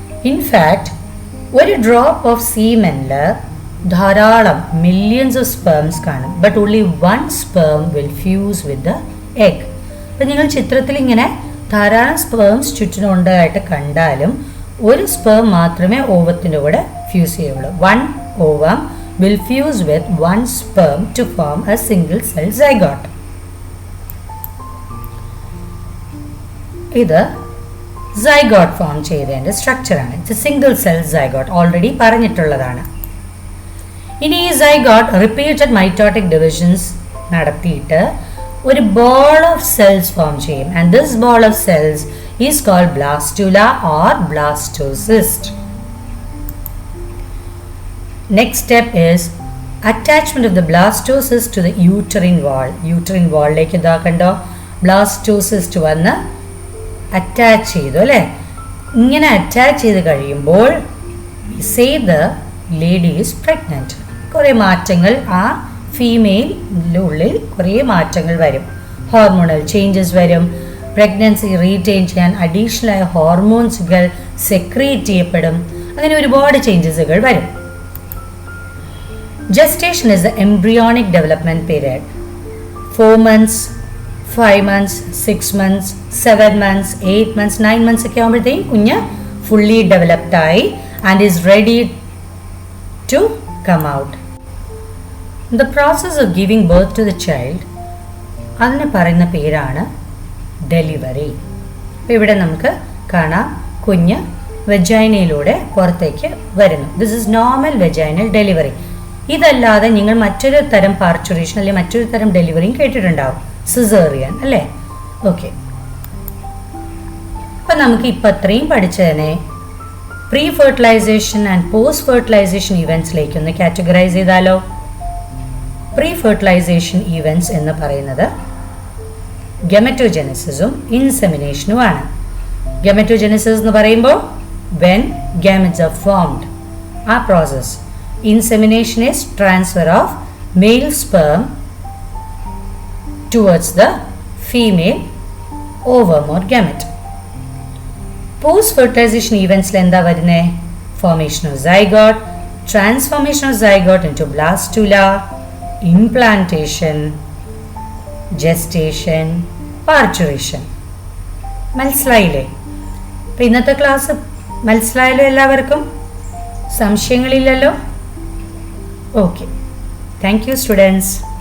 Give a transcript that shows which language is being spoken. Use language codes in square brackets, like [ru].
[ml] In fact ഒരു drop of സീമെനിൽ ധാരാളം millions of sperms കാണും. [en] But only one sperm will fuse with the egg. [ml] അപ്പം നിങ്ങൾ ചിത്രത്തിൽ ഇങ്ങനെ ധാരാളം സ്പേംസ് ചുറ്റിനുണ്ടായിട്ട് കണ്ടാലും ഒരു സ്പേം മാത്രമേ ഓവത്തിൻ്റെ കൂടെ ഫ്യൂസ് ചെയ്യുള്ളൂ. [en] One ovum will fuse with one sperm to form a single cell zygote. [ml] ഇത് സൈഗോട്ട് ഫോം ചെയ്തതിൻ്റെ സ്ട്രക്ചറാണ്. [en] it's single cell zygote, [ml] already പറഞ്ഞിട്ടുള്ളതാണ്. ഇനി ഈ സൈഗോട്ട് റിപ്പീറ്റഡ് മൈറ്റോട്ടിക് ഡിവിഷൻസ് നടത്തിയിട്ട് ഒരു ബോൾ ഓഫ് സെൽസ് ഫോം ചെയ്യും. [en] And this ball of cells is called blastula or blastocyst. Next step is attachment of the blastocyst to the uterine wall. Uterine wall like [ml] ഇതാ കണ്ടോ, blastocyst വന്ന് attach ചെയ്തു അല്ലേ? ഇങ്ങനെ attach ചെയ്ത് കഴിയുമ്പോൾ [en] say the lady is pregnant. [ml] കുറേ മാറ്റങ്ങൾ ആ ഫീമെയിലിൻ്റെ ഉള്ളിൽ കുറേ മാറ്റങ്ങൾ വരും. ഹോർമോണൽ ചേഞ്ചസ് വരും. പ്രഗ്നൻസി റീറ്റെയിൻ ചെയ്യാൻ അഡീഷണൽ ആയ ഹോർമോൺസുകൾ സെക്രീറ്റ് ചെയ്യപ്പെടും. അങ്ങനെ ഒരുപാട് ചേഞ്ചസുകൾ വരും. [en] Gestation is the embryonic development period. [ml] 4 months, 5 months, 6 months, 7 months, 8 months, 9 months ഒക്കെ ആകുമ്പോഴത്തേക്കും കുഞ്ഞ് ഫുള്ളി ഡെവലപ്ഡ് ആയി [en] And is ready to come out. The process of giving birth to the child, [ml] അതിന് പറയുന്ന പേരാണ് ഡെലിവറി. അപ്പോൾ ഇവിടെ നമുക്ക് കാണാം കുഞ്ഞ് വെജൈനയിലൂടെ പുറത്തേക്ക് വരുന്നു. [en] This is normal vaginal delivery. [ml] ഇതല്ലാതെ നിങ്ങൾ മറ്റൊരു തരം പാർച്ചുറേഷൻ അല്ലെങ്കിൽ മറ്റൊരു തരം ഡെലിവറിയും കേട്ടിട്ടുണ്ടാവും, സിസേറിയൻ അല്ലേ? ഓക്കെ, അപ്പം നമുക്ക് ഇപ്പം അത്രയും പഠിച്ചതിനെ pre fertilisation and post fertilisation ഇവൻറ്റ്സിലേക്ക് ഒന്ന് കാറ്റഗറൈസ് ചെയ്താലോ? പ്രീ ഫെർട്ടിലൈസേഷൻ ഇവൻറ്റ്സ് എന്ന് പറയുന്നത് ഗമറ്റോജെനസിസും ഇൻസെമിനേഷനുമാണ്. ഗമറ്റോജെനസിസ് എന്ന് പറയുമ്പോൾ [en] when gametes are formed, [ml] ആ process. [en] Insemination is transfer of male sperm towards the female ovum or gamete. [ml] Post-fertilization events എന്താ വരുന്നത്? [en] Formation of zygote, transformation of zygote into blastula, implantation, gestation, parturition. [ml] മനസ്സിലായില്ലേ? അപ്പോൾ ഇന്നത്തെ ക്ലാസ് മനസ്സിലായല്ലോ എല്ലാവർക്കും? സംശയങ്ങളില്ലല്ലോ? ഓക്കെ. [en] Thank you students.